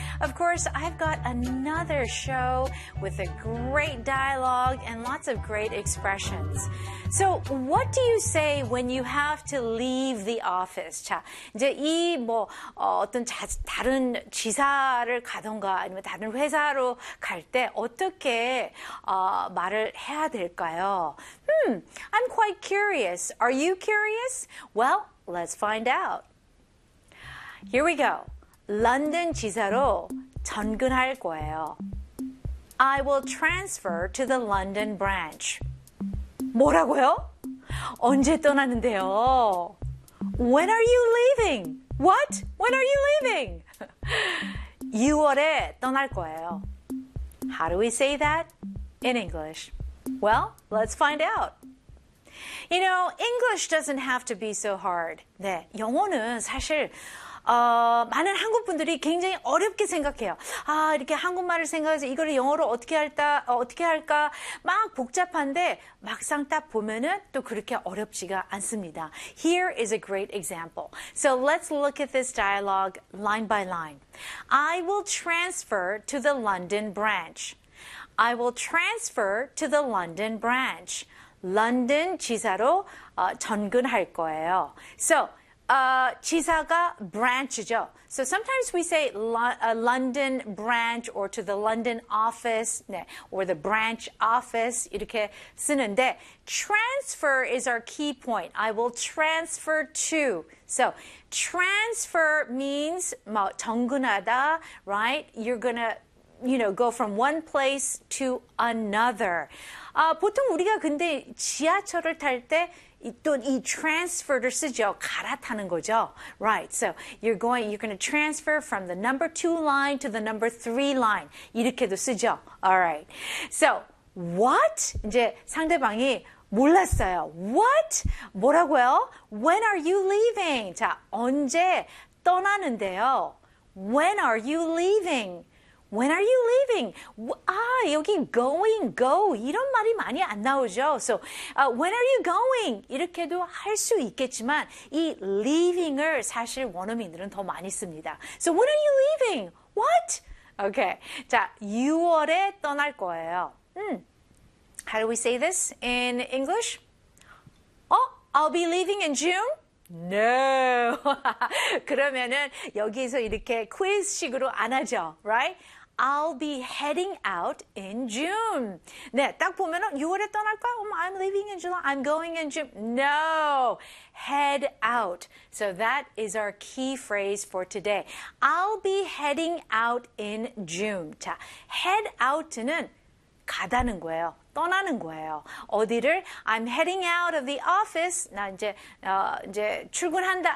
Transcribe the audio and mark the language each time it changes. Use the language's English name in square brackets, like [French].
[English] Of course, I've got another show with a great dialogue and lots of great expressions. So, what do you say when you have to leave the office? [Korean] 자, 이제 이 뭐 어떤 다른 지사를 가던가 아니면 다른 회사로 갈 때 어떻게 말을 해야 될까요? [English] I'm quite curious. Are you curious? Well, let's find out. Here we go. [Korean] 런던 지사로 전근할 거예요. [English] I will transfer to the London branch. [Korean] 뭐라고요? 언제 떠나는데요? [English] When are you leaving? What? When are you leaving? [Korean] 6월에 떠날 거예요. [English] How do we say that in English? Well, let's find out. You know, English doesn't have to be so hard. [Korean] 네, 영어는 사실 많은 한국 분들이 굉장히 어렵게 생각해요. 아, 이렇게 한국말을 생각해서 이걸 영어로 어떻게 할까 막 복잡한데 막상 딱 보면은 또 그렇게 어렵지가 않습니다. [English] Here is a great example. So let's look at this dialogue line by line. I will transfer to the London branch. I will transfer to the London branch. [Korean] London 지사로 전근할 거예요. [English] So 지사가 branch죠. So sometimes we say London branch or to the London office 네, or the branch office 이렇게 쓰는데 transfer is our key point. I will transfer to. So transfer means [Korean] 뭐, 전근하다, [English] right? You're going to, you know, go from one place to another. [Korean] 보통 우리가 근데 지하철을 탈 때 또 이 transfer를 쓰죠. 갈아타는 거죠. Right. [English] So you're going to transfer from the number 2 line to the number 3 line. [Korean] 이렇게도 쓰죠. [English] All right. So what? [Korean] 이제 상대방이 몰랐어요. [English] What? [Korean] 뭐라고요? [English] When are you leaving? [Korean] 자, 언제 떠나는데요? [English] When are you leaving? When are you leaving? [Korean] 아, 여기 going, go 이런 말이 많이 안 나오죠. [English] So, when are you going? [Korean] 이렇게도 할 수 있겠지만 이 leaving을 사실 원어민들은 더 많이 씁니다. [English] So, when are you leaving? What? Okay. [Korean] 자, 6월에 떠날 거예요. [English] How do we say this in English? Oh, I'll be leaving in June. No. [Korean] 그러면은 여기서 이렇게 quiz식으로 안 하죠. [English] Right? I'll be heading out in June. [Korean] 네, 딱 보면은 6월에 떠날 거야? [English] I'm leaving in July. I'm going in June. No. Head out. So that is our key phrase for today. I'll be heading out in June. [Korean] 자, head out는 가다는 거예요. 떠나는 거예요. 어디를? [English] I'm heading out of the office. [Korean] 나 이제 이제 출근한다.